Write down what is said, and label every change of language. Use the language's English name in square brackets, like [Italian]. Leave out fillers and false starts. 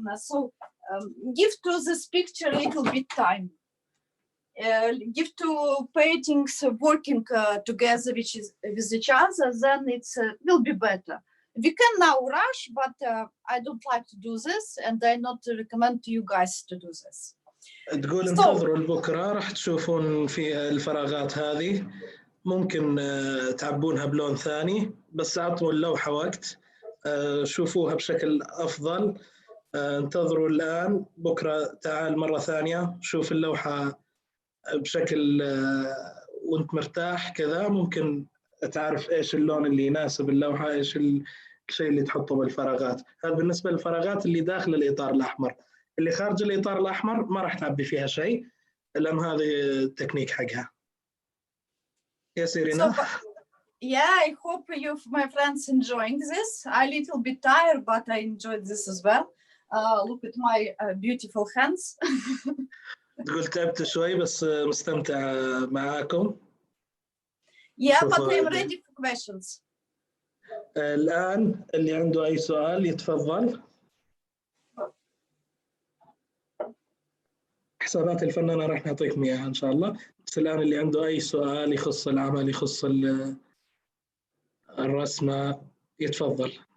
[English] So give to this picture a little bit time. Give to paintings working together with each other, then it's will be better. We can now rush, but I don't like to do this, and I not recommend to you guys to do this. [Arabic] تقول انتظروا لبكرة راح تشوفون في الفراغات هذه ممكن تعبونها بلون ثاني، بس أعطوا اللوحة وقت شوفوها بشكل أفضل. انتظروا الآن، بكرة تعال مرة ثانية شوف اللوحة بشكل وانت مرتاح كذا، ممكن تعرف ايش اللون اللي يناسب اللوحة، ايش الشيء اللي تحطه بالفراغات. هذا بالنسبة للفراغات اللي داخل الإطار الأحمر. اللي خارج الإطار الأحمر ما راح تعبي فيها شيء، لأن هذه التكنيك حقها. [English] Yes, Irina. Yeah, I hope you, my friends, enjoying this. I'm a little bit tired, but I enjoyed this as well. Look at my beautiful hands. [Arabic] تقول تعبت شوي بس مستمتع معاكم. [English] Yeah, but I'm ready for questions. [Arabic] الآن اللي عنده أي سؤال يتفضل. حسابات الفنانة راح نعطيكم إياها إن شاء الله، بس الآن اللي عنده أي سؤال يخص العمل يخص الرسمة يتفضل.